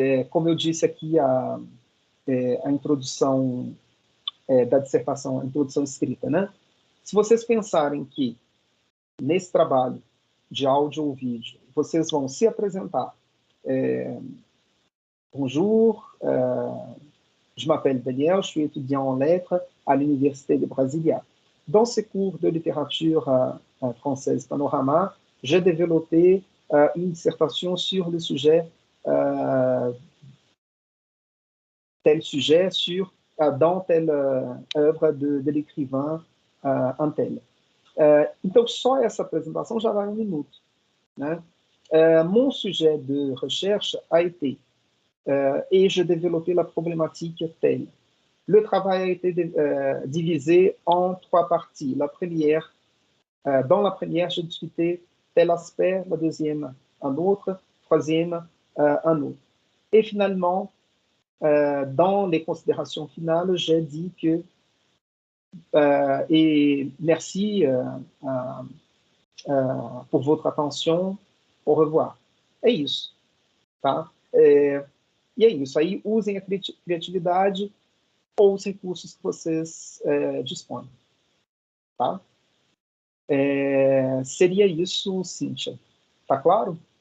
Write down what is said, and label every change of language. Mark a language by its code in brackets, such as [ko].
[pt] Como eu disse aqui, a introdução da dissertação, a introdução escrita, né? Se vocês pensarem que, nesse trabalho de áudio ou vídeo, vocês vão se apresentar. [fr] Bonjour, je m'appelle Daniel, je suis étudiant en lettres à l'Université de Brasilia. Dans ce cours de littérature française Panorama, j'ai développé une dissertation sur le sujet, tel sujet, dans telle œuvre de l'écrivain un tel. [pt] Então, só essa apresentação já vai 1 minuto, né? [fr] Mon sujet de recherche a été, et je développé la problématique telle. Le travail a été divisé en 3 parties. La première, dans la première, j'ai discuté tel aspect, la deuxième, un autre, troisième, un autre. Et finalement, dans les considérations finales, j'ai dit que, et merci pour votre attention, au revoir. [pt] É isso, tá? E é isso, aí usem a criatividade ou os recursos que vocês dispõem, tá? Seria isso, Cíntia. Tá claro?